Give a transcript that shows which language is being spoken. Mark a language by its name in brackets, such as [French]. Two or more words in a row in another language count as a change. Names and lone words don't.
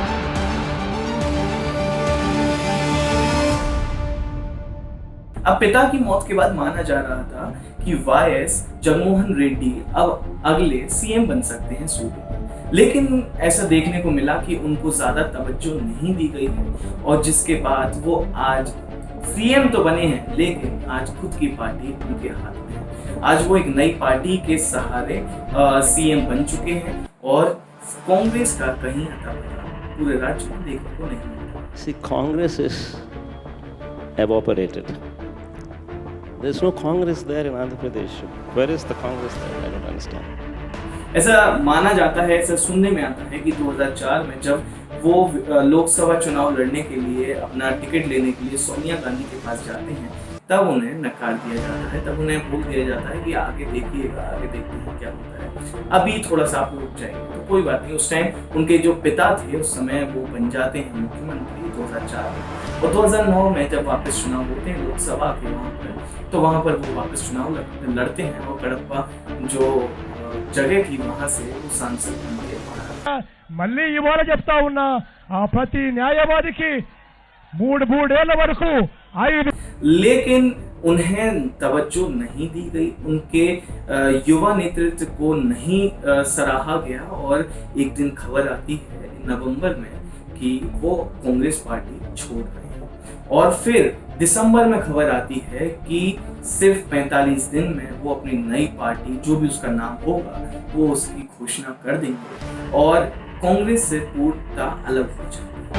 [Hindi] अब पिता की मौत के बाद माना जा रहा था कि वाईएस जगनमोहन रेड्डी अब अगले सीएम बन सकते हैं सूबे में, लेकिन ऐसा देखने को मिला कि उनको ज्यादा तवज्जो नहीं दी गई है और जिसके बाद वो आज सीएम तो बने हैं लेकिन आज खुद की पार्टी उनके हाथ में है। आज वो एक नई पार्टी के सहारे सीएम बन चुके हैं और कांग्रेस का कहीं अता पता पूरे राज्य में देखने को नहीं मिलता। [English] See, Congress is evaporated. There's no Congress there in Andhra Pradesh. Where is the Congress there? I don't understand. [Hindi] ऐसा माना जाता है, ऐसा सुनने में आता है कि 2004 में जब वो लोकसभा चुनाव लड़ने के लिए अपना टिकट लेने के लिए सोनिया गांधी के पास जाते हैं, तब उन्हें नकार दिया जाता है, तब उन्हें बोल दिया जाता है कि आगे देखिएगा, आगे देखते हैं क्या होता है, अभी थोड़ा सा आप रुक जाएंगे। तो कोई बात नहीं, उस टाइम उनके जो पिता थे उस समय वो बन जाते हैं मुख्यमंत्री 2004 में, और 2009 में जब वापस चुनाव होते हैं लोकसभा के वहाँ पर, तो वहाँ पर वो वापस चुनाव लड़ते हैं और कडप्पा जो जगह थी वहाँ से वो सांसद बन के [Telugu] మళ్ళీ ఇవాళ చెప్తా ఉన్నా ఆ ప్రతి న్యాయవాదికి మూడేళ్ల వరకు 5 [Hindi] लेकिन उन्हें तवज्जो नहीं दी गई, उनके युवा नेतृत्व को नहीं सराहा गया और एक दिन खबर आती है नवंबर में कि वो कांग्रेस पार्टी छोड़ रहे हैं और फिर दिसंबर में खबर आती है कि सिर्फ 45 दिन में वो अपनी नई पार्टी जो भी उसका नाम होगा वो उसकी घोषणा कर देंगे और कांग्रेस से पूर्णतः अलग हो जाएंगे।